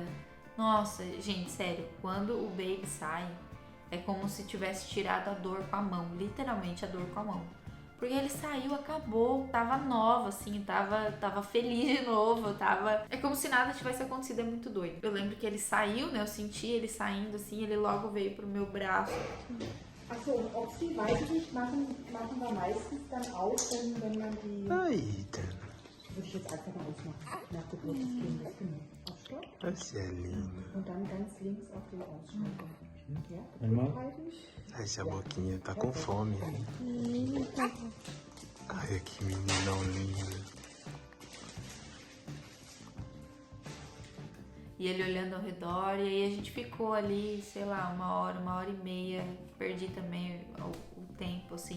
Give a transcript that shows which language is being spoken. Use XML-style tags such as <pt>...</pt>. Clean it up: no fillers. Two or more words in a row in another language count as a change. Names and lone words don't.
<pt>Nossa, gente, sério, quando o baby sai, é como se tivesse tirado a dor com a mão. Literalmente a dor com a mão. Porque ele saiu, acabou, tava nova, assim, tava feliz de novo, É como se nada tivesse acontecido, é muito doido. Eu lembro que ele saiu, né, eu senti ele saindo, assim, ele logo veio pro meu braço.</pt> <de>Achso, ob sie, weiß ich nicht, machen wir meistens dann aus, wenn man die...</de> <pt>Eita,</pt> <de>Würde ich jetzt einfach mal ausmachen, nach Geburt des Kindes, genau. Auf Stopp.</de> <pt>das é lindo.</pt> <de>Und dann ganz links auf den Ausschalter. Ja, Einmal. halten.</de> <pt>Essa boquinha tá com fome. Ai, que meninão lindo. E ele olhando ao redor, e aí a gente ficou ali, sei lá, 1h, 1h30, perdi também o tempo, assim.</pt>